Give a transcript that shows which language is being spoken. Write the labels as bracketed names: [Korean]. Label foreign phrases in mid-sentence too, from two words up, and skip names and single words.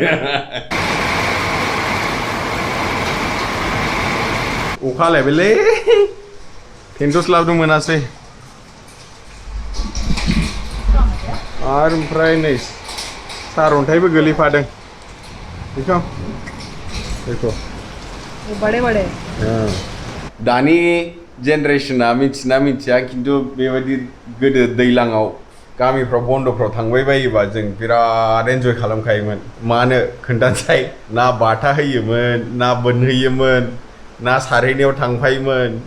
[Bodo] अखा हालायबायलै टेन्टस लाबोनो मोनासै आरो ओमफ्राय नै सारअन्थाइबो गोलैफादों बेखौ [Hindi] वो बड़े बड़े [Bodo] दानि जेनेरेशना मिथिना मिथिया खिन्थु बेबायदि गोदो दैलाङाव गामिफ्राव बन्दफ्राव थांबाय बायोबा जों बिराद एन्जय खालामखायोमोन मानो खोन्थानोसै ना बाथा होयोमोन ना बोनहैयोमोन ना सारहैनायाव थांफायोमोन